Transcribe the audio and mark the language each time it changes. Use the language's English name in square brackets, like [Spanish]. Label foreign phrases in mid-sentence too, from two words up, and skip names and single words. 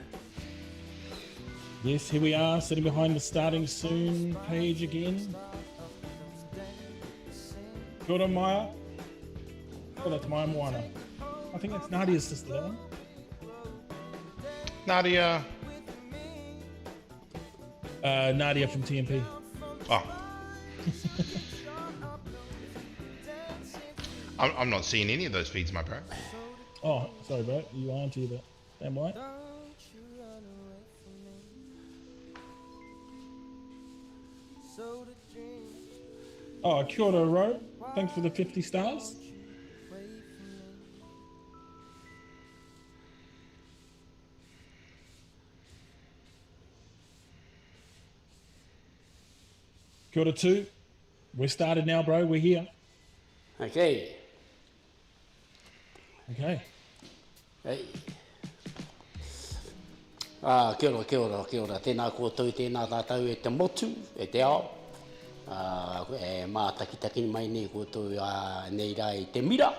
[English] Yes, here we are, sitting behind the starting soon page again. [Māori] Kia ora, [English] Maya. Oh, that's Maya Moana. I think that's Nadia's sister, that one. Nadia. Nadia from TMP. Oh. I'm not seeing any of those feeds, my bro. Oh, sorry, bro. You aren't either. Damn right. Don't you run away from me. Soda dream, [Māori] Oh, kia ora, Ro. [English] Thanks for the 50 stars. wait for me. [Māori] Kia ora too. [English] We're started now, bro. We're here. Okay. Okay. [Māori] Hey. Kia ora, kia ora, kia ora. Tēnā koutou, tēnā tātou e te motu, e te ao. E mā takitaki mai nei koutou nei rā i te mira.